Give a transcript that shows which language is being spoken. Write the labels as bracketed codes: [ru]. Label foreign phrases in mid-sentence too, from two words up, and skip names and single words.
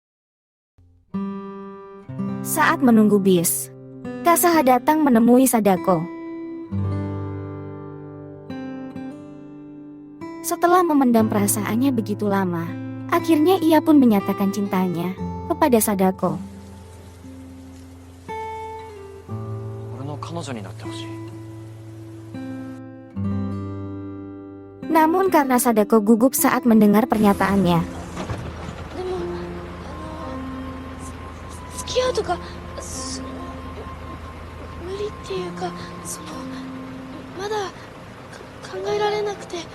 [id] Saat menunggu bis, Kasaha datang menemui Sadako. Setelah memendam perasaannya begitu lama, akhirnya ia pun menyatakan cintanya kepada Sadako. [ja] 俺の彼女になってほしい。 [id] Namun karena Sadako gugup saat mendengar pernyataannya, [ja] でも付き合うとか無理っていうかまだ考えられなくて。